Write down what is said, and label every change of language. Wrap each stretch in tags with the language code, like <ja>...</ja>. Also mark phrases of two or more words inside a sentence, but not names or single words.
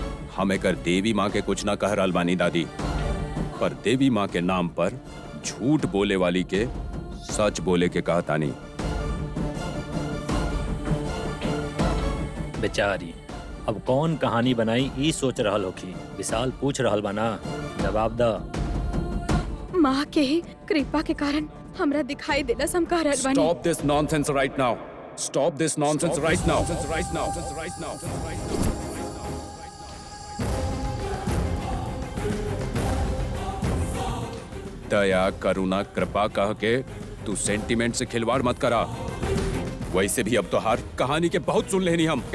<bho>हम एकर देवी माँ के कुछ ना कह रहल बानी दादी, पर देवी माँ के नाम पर झूठ बोले वाली के सच बोले के कहता नहीं। बेचारी अब कौन कहानी बनाई ई सोच रहल होखी। विशाल पूछ रहल बा ना, जवाब द। माँ के ही कृपा के कारण हमरा दिखाई देला हम कह रहल बानी।</bho> <en>Stop this nonsense right now. Stop this nonsense right now. Right now. Right now.</en> <bho>दया, करुणा, कृपा कह के तू सेंटीमेंट से खिलवाड़ मत करा। वैसे भी अब तो हार कहानी के बहुत सुन लेनी हम।</bho>